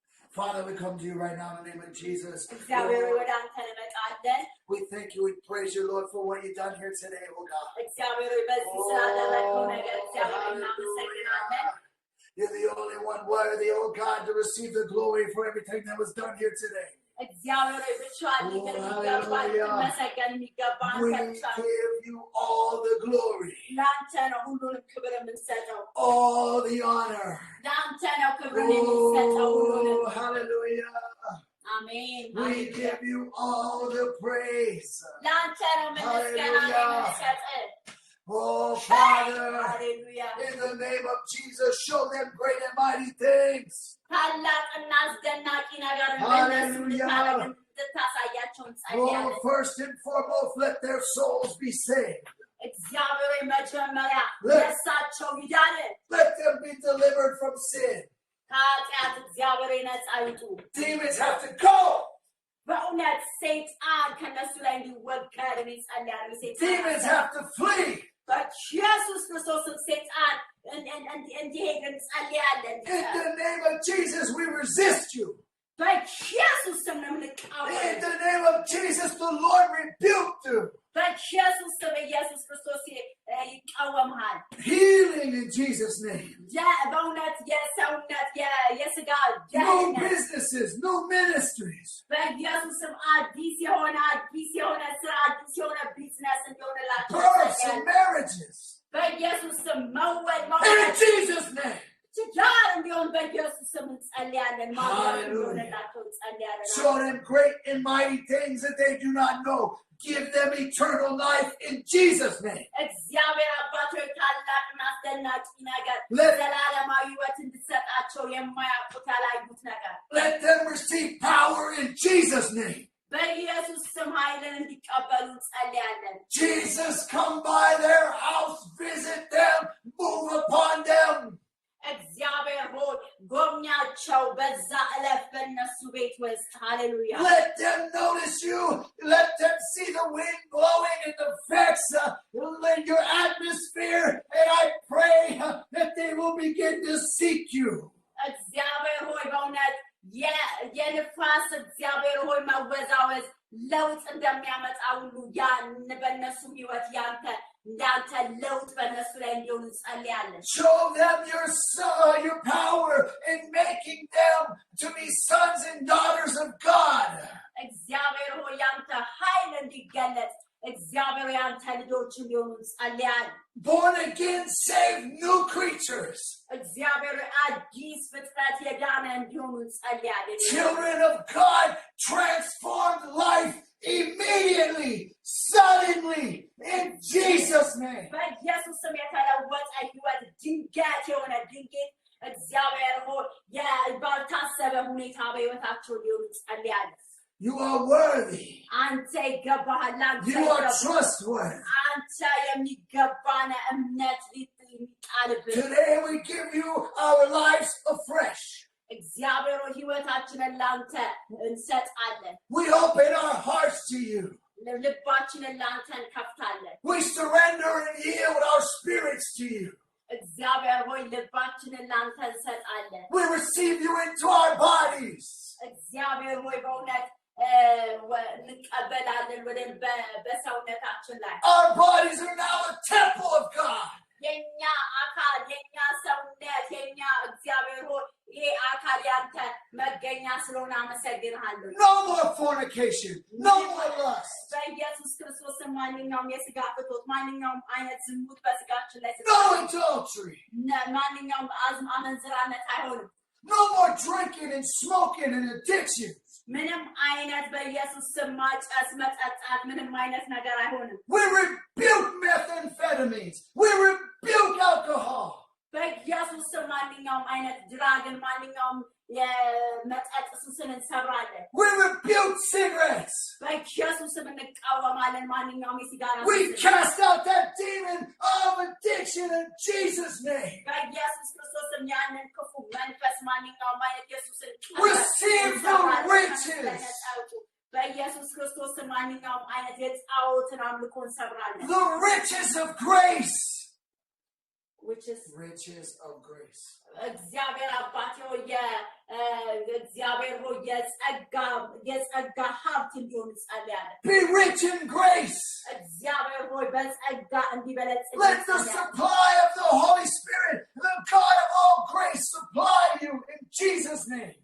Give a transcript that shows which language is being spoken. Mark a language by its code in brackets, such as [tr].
[en] Father, we come to you right now in the name of Jesus. [am] እግዚአብሔር [en] Lord, [am] ወደ አንተ እንመጣለን [en] we thank you, we praise you, Lord, for what you've done here today, oh God. [am] እግዚአብሔር በዚህ ስላደረግከው ነገር እግዚአብሔር እናመሰግናለን [en] You're the only one worthy, oh God, to receive the glory for everything that was done here today. [am] እግዚአብሔር ብቻዋን ይገባል መሰገን የሚገባ [en] We [am] አንተ ብቻ [en] give you all the glory, [am] ለአንተ ነው ሁሉንም ክብር የምንሰጠው [en] all the honor. [am] ለአንተ ነው ክብርን የምንሰጠው ሁሉንም [en] Oh, hallelujah. [am] አሜን [en] We give you all the praise. [am] ለአንተ ነው ምስጋና የምንሰጠው [en] Oh, Father, [am] ሃሌሉያ [en] in the name of Jesus, show them great and mighty things. [am] ታላቅና አስደናቂ ነገር በእነሱ እንድታሳያቸው እንጸልያለን [en] Oh, first and foremost, let their souls be saved. [am] እግዚአብሔር መጀመሪያ የእሳቸው ይዳን [en] Let them be delivered from sin. [am] ከኃጢአት እግዚአብሔር ነፃ ይውጡ [en] Demons have to go. [am] በእውነት ሰይጣን ከነሱ ላይ እንዲወገድ እንጸልያለን [en] Demons have to flee. [am] በኢየሱስ ክርስቶስም ሰይጣን እንዲሄድ እንጸልያለን። [en] In the name of Jesus, we resist you. [am] በኢየሱስ ስም ነው [en] In [am] የምንቃወመው። [en] the name of Jesus, the Lord rebuked you. [am] በኢየሱስ ስም ኢየሱስ ክርስቶስ ይቃወምሃል። [en] Healing in Jesus' name. [am] በእውነት የሰውነት የስጋ [en] No [am] ደህንነት [en] businesses, no ministries. [am] በኢየሱስ ስም አዲስ የሆነ ስራ አዲስ የሆነ ቢዝነስ እንዲሆንላቸው [en] Births and marriages. [am] በኢየሱስ ስም መወለድ [en] In Jesus' name. [am] ትዳር እንዲሆን በኢየሱስ ስም እንጸልያለን። ማግባት [en] Hallelujah. [am] እንዲሆንላቸው እንጸልያለን። [en] Show them great and mighty things that they do not know. Give them eternal life in Jesus' name. [am] እግዚአብሔር አባት ሆይ ታላቅና አስደናቂ ነገር [en] Let- [am] ዘላለማዊ ሕይወት እንድትሰጣቸው የማያውቁት ያላዩት ነገር [en] Let them receive power in Jesus' name. [am] በኢየሱስ ስም ኃይልን እንዲቀበሉ እንጸልያለን። [en] Jesus, come by their house, visit them, move upon them. [am] እግዚአብሔር ሆይ ጎብኛቸው በዛ ዕለት በእነሱ ቤት ውስጥ ሃሌሉያ። [en] Let them notice you. Let them see the wind blowing in the effects in your atmosphere. And I pray that they will begin to seek you. [am] እግዚአብሔር ሆይ በእውነት የንፋስ እግዚአብሔር ሆይ መወዛወዝ ለውጥ እንደሚያመጣ ሁሉ ያን በእነሱ ሕይወት እንዳንተ ለውጥ በእነሱ ላይ እንዲሆን እንጸልያለን። [en] Show them your power in making them to be sons and daughters of God. [am] እግዚአብሔር ሆይ ያንተ ኃይል እንዲገለጥ እግዚአብሔር ያንተ ልጆች እንዲሆኑ እንጸልያለን። [en] Born again, saved, new creatures. [am] እግዚአብሔር አዲስ ፍጥረት የዳነ እንዲሆኑ እንጸልያለን። [en] Children of God, transformed life immediately, suddenly, in Jesus' name. [am] በኢየሱስ ስም የተለወጠ ሕይወት ድንገት የሆነ ድንገት እግዚአብሔር ሆይ ባልታሰበ ሁኔታ በሕይወታቸው ሊሆኑ እንጸልያለን። [en] You are worthy. [am] አንተ ይገባሃል። አንተ [en] You are [am] ይገባሃል። [en] trustworthy. [am] አንተ የሚገባን እምነት ሊጣልብን [en] Today we give you our lives afresh. [am] እግዚአብሔር ሆይ ሕይወታችንን ለአንተ እንሰጣለን። [en] We open our hearts to you. [am] ልባችንን ለአንተ እንከፍታለን። [en] We surrender and yield our spirits to you. [am] እግዚአብሔር ሆይ ልባችንን ለአንተ እንሰጣለን። [en] We receive you into our bodies. [am] እግዚአብሔር ሆይ በእውነት እንቀበላለን ወደ በሰውነታችን ላይ [en] Our bodies are now a temple of God. [am] የኛ አካል የኛ ሰውነት የኛ እግዚአብሔር ሆይ ይሄ አካል ያንተ መገኛ ስለሆነ አመሰግንሃለሁ። [en] No more fornication. No more lust. [am] በኢየሱስ ክርስቶስ ማንኛውም የስጋ ፍትወት ማንኛውም አይነት ዝሙት በስጋችን ላይ [en] No adultery. [am] ማንኛውም አመንዝራነት አይሆንም። [en] No more drinking and smoking and addiction. [am] ምንም አይነት በኢየሱስ ስም ማጨስ መጠጣት ምንም አይነት ነገር አይሆንም። [en] We rebuke methamphetamines. We rebuke alcohol. [am] በኢየሱስ ስም ማንኛውም አይነት ድራግን ማንኛውም የመጠጥ ሱስን እንሰብራለን። [en] We rebuke cigarettes. [am] በኢየሱስ ስም እንቃወማለን ማንኛውም የሲጋራ [en] We [am] ሱስን። [en] cast out that demon of addiction in Jesus' name. [am] በኢየሱስ ክርስቶስ ስም ያንን ክፉ መንፈስ ማንኛውም አይነት ኢየሱስን [en] Receive the riches. [am] በኢየሱስ ክርስቶስ ስም ማንኛውም አይነት የጣዖትን አምልኮ እንሰብራለን። [en] The riches of grace. which is Riches of grace. [am] እግዚአብሔር አባት ሆይ እግዚአብሔር ሆይ የጸጋ ሀብት እንዲሆን እንጸልያለን። [en] Be rich in grace. [am] እግዚአብሔር ሆይ በጸጋ እንዲበለጽግ [en] Let the supply of the Holy Spirit, the God of all grace, supply you in Jesus' name.